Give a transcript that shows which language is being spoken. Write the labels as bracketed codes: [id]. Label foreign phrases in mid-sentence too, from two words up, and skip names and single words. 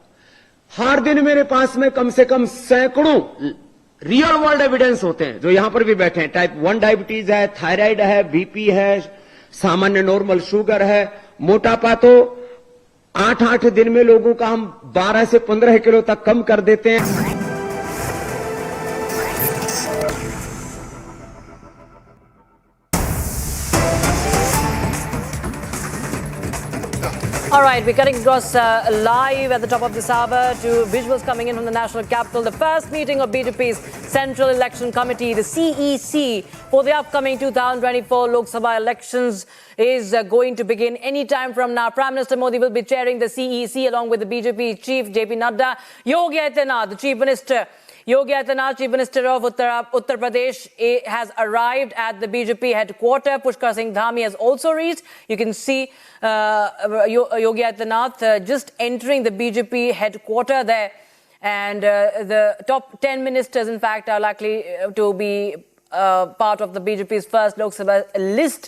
[hi] हर दिन मेरे पास में कम से कम सैकड़ों [en] real world evidence [hi] होते हैं, जो यहां पर भी बैठे हैं। [en] type 1 diabetes [hi] है, थायराइड है, बीपी है, सामान्य [en] normal sugar [hi] है, मोटापा तो 8-8 दिन में लोगों का हम 12 से 15 किलो तक कम कर देते हैं। [en] All right, we're cutting across live at the top of this hour to visuals coming in from the national capital. The first meeting of BJP's Central Election Committee, the CEC, for the upcoming 2024 Lok Sabha elections is going to begin any time from now. Prime Minister Modi will be chairing the CEC along with the BJP chief JP Nadda. Yogi Adityanath, the chief minister. Yogi Adityanath, Chief Minister of Uttar Pradesh, has arrived at the BJP headquarters. Pushkar Singh Dhami has also reached. You can see Yogi Adityanath just entering the BJP headquarters there. And the top 10 ministers, in fact, are likely to be part of the BJP's first Lok Sabha list.